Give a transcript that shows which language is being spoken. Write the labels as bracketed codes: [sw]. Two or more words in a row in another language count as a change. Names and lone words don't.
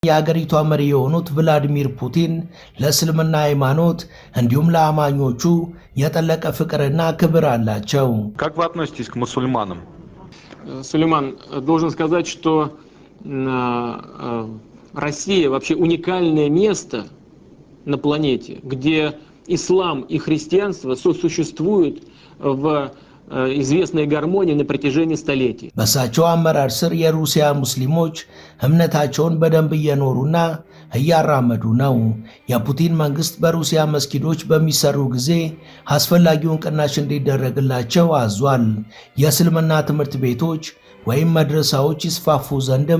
[am] የአገሪቷ መሪ የሆኑት ቭላዲሚር ፑቲን ለእስልምና ሃይማኖት እንዲሁም ለአማኞቹ የጠለቀ ፍቅርና ክብር አላቸው። [ru] Как вы относитесь к мусульманам? Сулейман, должен сказать, что Россия вообще уникальное место на планете, где ислам и христианство сосуществуют в известной гармонии на протяжении столетий. [am] በሳቸው አመራር ስር የሩሲያ ሙስሊሞች እምነታቸውን በደንብ እየኖሩና እያራመዱ ነው። የፑቲን መንግስት በሩሲያ መስጊዶች በሚሰሩ ጊዜ አስፈላጊውን ቅናሽ እንዲደረግላቸው አዟል። የእስልምና ትምህርት ቤቶች ወይም መድረሳዎች ይስፋፉ ዘንድም